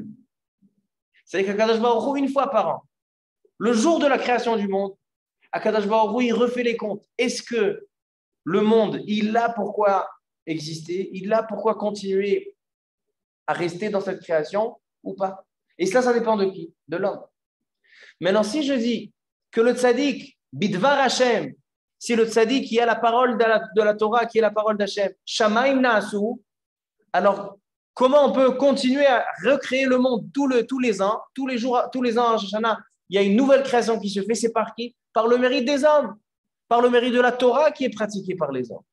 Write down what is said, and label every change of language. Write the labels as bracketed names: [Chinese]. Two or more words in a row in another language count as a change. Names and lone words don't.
[French] C'est-à-dire qu' [Hebrew] הקדוש ברוך הוא, [French] une fois par an, le jour de la création du monde, [Hebrew] הקדוש ברוך הוא, [French] il refait les comptes. Est-ce que le monde, il a pourquoi exister, il a pourquoi continuer à rester dans cette création ou pas? Et ça dépend de qui? De l'homme. Maintenant, si je dis que le tzaddik, [Hebrew] בדבר השם, [French] si le tzaddik qui a la parole de la Torah, qui est la parole d'Hashem, [Hebrew] שמים נעשו, [French] alors comment on peut continuer à recréer le monde tous les ans, tous les ans à Shoshana, il y a une nouvelle création qui se fait, c'est par qui? Par le mérite des hommes, par le mérite de la Torah qui est pratiquée par les hommes.